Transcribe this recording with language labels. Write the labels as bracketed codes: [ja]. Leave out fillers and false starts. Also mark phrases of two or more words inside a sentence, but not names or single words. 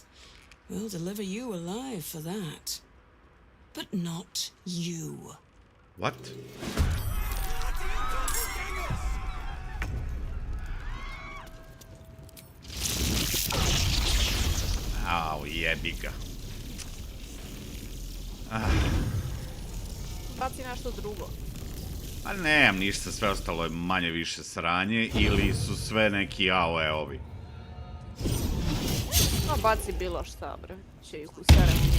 [en] We'll deliver you alive for that. But not you. What? Au, [sr] jebi ga. Baci nešto drugo. Pa nemam ništa, sve ostalo je manje više sranje ili su sve neki AOE-ovi. No, baci bilo šta, bre. Će ih useremo mi.